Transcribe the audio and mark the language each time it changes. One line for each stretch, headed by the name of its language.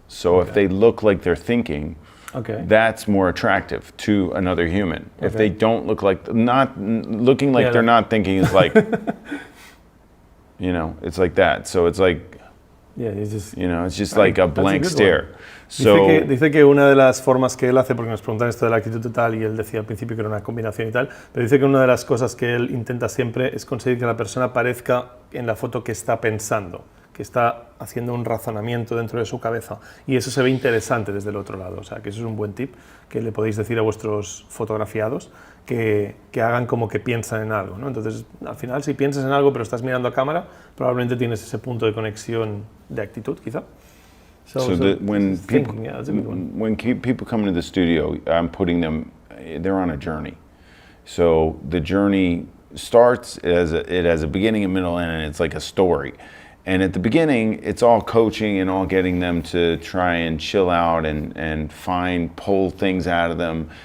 English: So if they look like they're thinking, that's more attractive to another human. If they don't look like, not looking like they're not thinking is like, it's like that. So it's like, it's just like a blank stare.
Spanish: Dice que una de las formas que él hace, porque nos preguntan esto de la actitud y tal, y él decía al principio que era una combinación y tal, pero dice que una de las cosas que él intenta siempre es conseguir que la persona parezca en la foto que está pensando, que está haciendo un razonamiento dentro de su cabeza, y eso se ve interesante desde el otro lado. O sea, que eso es un buen tip que le podéis decir a vuestros fotografiados, que hagan como que piensan en algo, ¿no? Entonces, al final, si piensas en algo pero estás mirando a cámara, probablemente tienes ese punto de conexión de actitud, quizá.
English: When people come into the studio, I'm putting them, they're on a journey. So the journey starts it has a beginning, a middle, and it's like a story. And at the beginning, it's all coaching and all getting them to try and chill out and pull things out of them.